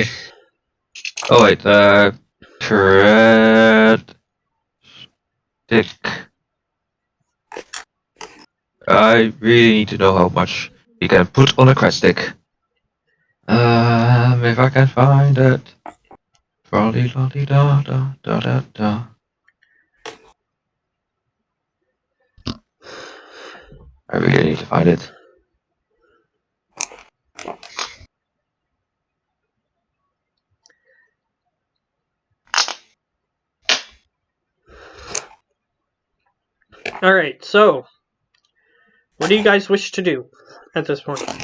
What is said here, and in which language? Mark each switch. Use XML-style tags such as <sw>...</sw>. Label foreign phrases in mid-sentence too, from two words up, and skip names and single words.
<en>Oh wait, cred stick. I really need to know how much you can put on a cred stick. If I can find it. Da da da da da. I really need to find it. Alright, so what do you guys wish to do at this point?</en>